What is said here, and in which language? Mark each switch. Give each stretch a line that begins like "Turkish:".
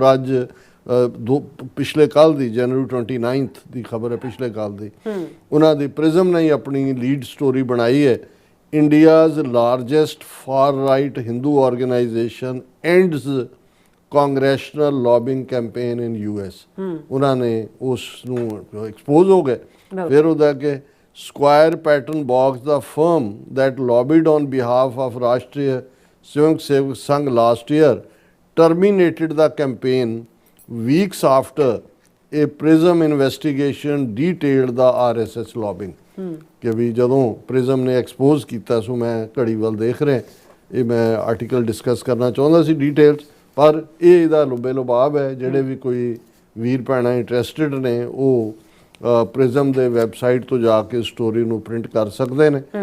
Punjabi: ਔਰ ਅੱਜ ਪਿਛਲੇ ਕੱਲ੍ਹ ਦੀ ਜਨਵਰੀ 29 ਦੀ ਖਬਰ ਹੈ, ਪਿਛਲੇ ਕੱਲ੍ਹ ਦੀ, ਉਹਨਾਂ ਦੀ ਪ੍ਰਿਜ਼ਮ ਨੇ ਆਪਣੀ ਲੀਡ ਸਟੋਰੀ ਬਣਾਈ ਹੈ,
English: India's largest far right Hindu organisation ends congressional lobbying campaign in US।
Punjabi: ਉਹਨਾਂ ਨੇ ਉਸ ਨੂੰ ਐਕਸਪੋਜ਼ ਹੋ ਗਏ। ਫਿਰ ਉਹਦਾ ਕਿ Square pattern box ਦਾ
English: Firm that lobbied on behalf of Rashtriya Swayam Sevak Sangh last year terminated the campaign weeks after a PRISM investigation detailed the RSS lobbying।
Punjabi: ਕਿ ਵੀ ਜਦੋਂ ਪ੍ਰਿਜ਼ਮ ਨੇ ਐਕਸਪੋਜ਼ ਕੀਤਾ, ਸੋ ਮੈਂ ਘੜੀ ਵੱਲ ਦੇਖ ਰਿਹਾ, ਇਹ ਮੈਂ ਆਰਟੀਕਲ ਡਿਸਕਸ ਕਰਨਾ ਚਾਹੁੰਦਾ ਸੀ ਡੀਟੇਲਸ, ਪਰ ਇਹ ਇਹਦਾ ਲੁਬੇ ਲੁਬਾਬ ਹੈ। ਜਿਹੜੇ ਵੀ ਕੋਈ ਵੀਰ ਭੈਣਾਂ ਇੰਟਰਸਟਿਡ ਨੇ ਉਹ ਪ੍ਰਿਜ਼ਮ ਦੇ ਵੈਬਸਾਈਟ ਤੋਂ ਜਾ ਕੇ ਸਟੋਰੀ ਨੂੰ ਪ੍ਰਿੰਟ ਕਰ ਸਕਦੇ ਨੇ।